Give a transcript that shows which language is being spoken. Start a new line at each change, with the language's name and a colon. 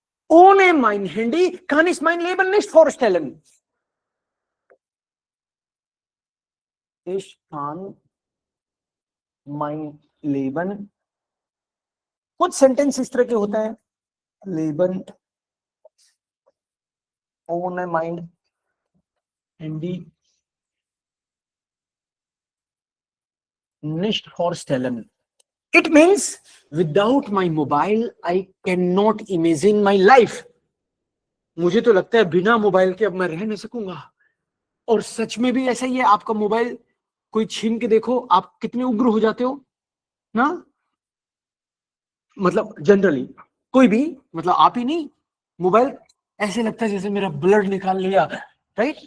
German: ohne mein Handy kann ich mein Leben nicht vorstellen, ich kann mein Leben,
Hindi: कुछ sentence इस तरह के होता है,
German: Leben ohne mein Handy nicht vorstellen.
English: It means without my mobile I cannot imagine my life.
Hindi: मुझे तो लगता है बिना मोबाइल के अब मैं रह नहीं सकूंगा, और सच में भी ऐसा ही है। आपका मोबाइल कोई छीन के देखो, आप कितने उग्र हो जाते हो ना, मतलब जनरली कोई भी, मतलब आप ही नहीं, मोबाइल ऐसे लगता है जैसे मेरा ब्लड निकाल लिया, राइट?